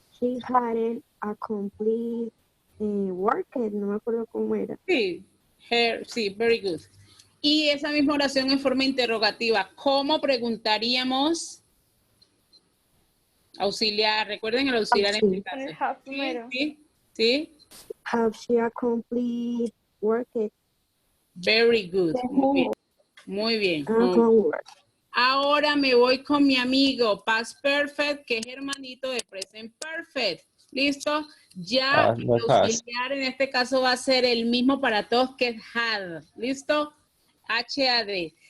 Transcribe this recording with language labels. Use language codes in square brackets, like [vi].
[en] She hadn't a complete work, [es] no me acuerdo cómo era. Sí, Her, sí, [en] very good. [es] Y esa misma oración en forma interrogativa, ¿cómo preguntaríamos? Auxiliar, recuerden el auxiliar en este caso. El have primero. Sí, sí. [en] Have she accomplished work? Very good. [es] Muy bien. Muy bien. [en] Homework. [es] Ahora me voy con mi amigo Past Perfect, que es hermanito de Present Perfect. ¿Listo? Ya el no has. auxiliar en este caso va a ser el mismo para todos, que es had. ¿Listo? H-A-D.